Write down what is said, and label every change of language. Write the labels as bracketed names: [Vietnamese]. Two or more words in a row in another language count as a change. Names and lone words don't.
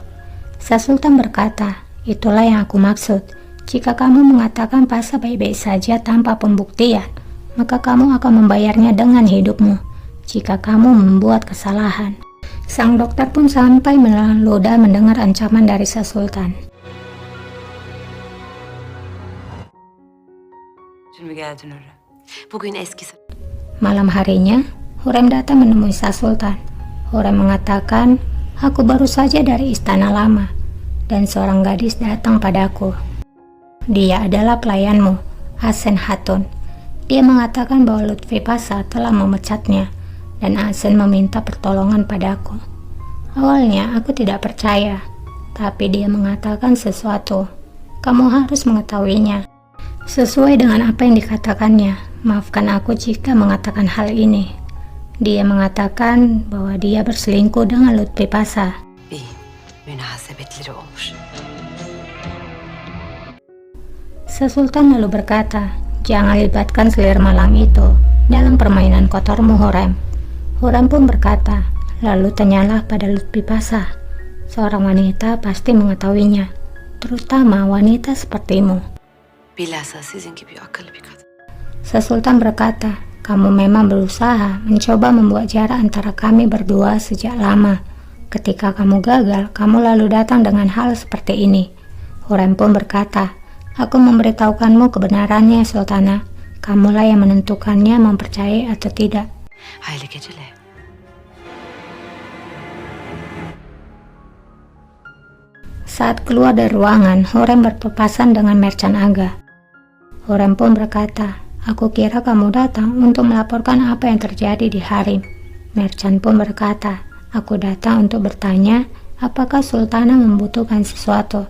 [Indonesian] Sultan berkata, itulah yang aku maksud. Jika kamu mengatakan Pasha baik-baik saja tanpa pembuktian, maka kamu akan membayarnya dengan hidupmu jika kamu membuat kesalahan. Sang dokter pun sampai meludah mendengar ancaman dari Sultan. [Turkish] Bugün eski [Indonesian] Malam harinya, Hurrem datang menemui Sultan. Hurrem mengatakan, aku baru saja dari istana lama, dan seorang gadis datang padaku. Dia adalah pelayanmu, Hasan Hatun. Dia mengatakan bahwa Lutfi Pasha telah memecatnya, dan Hasan meminta pertolongan padaku. Awalnya aku tidak percaya, tapi dia mengatakan sesuatu. Kamu harus mengetahuinya. Sesuai dengan apa yang dikatakannya, maafkan aku jika mengatakan hal ini. Dia mengatakan bahwa dia berselingkuh dengan Lutfi Pasha. [Turkish] münasebetleri olmuş. [Indonesian] Sultan lalu berkata, jangan libatkan selir malang itu dalam permainan kotormu Hurrem. Hurrem pun berkata, lalu tanyalah pada Lutfi Pasha. Seorang wanita pasti mengetahuinya, terutama wanita sepertimu. [Turkish] Bilhassa sizin gibi akıllı bir kadın. [Indonesian] Sultan berkata, kamu memang berusaha mencoba membuat jarak antara kami berdua sejak lama. Ketika kamu gagal, kamu lalu datang dengan hal seperti ini. Hurrem pun berkata, aku memberitahukanmu kebenarannya Sultana. Kamulah yang menentukannya mempercayai atau tidak. [Turkish] Hayırlı geceler. [Indonesian] Saat keluar dari ruangan, Hurrem berpapasan dengan Merchant Aga. Hurrem pun berkata, aku kira kamu datang untuk melaporkan apa yang terjadi di harem. Merchant pun berkata, aku datang untuk bertanya apakah Sultana membutuhkan sesuatu.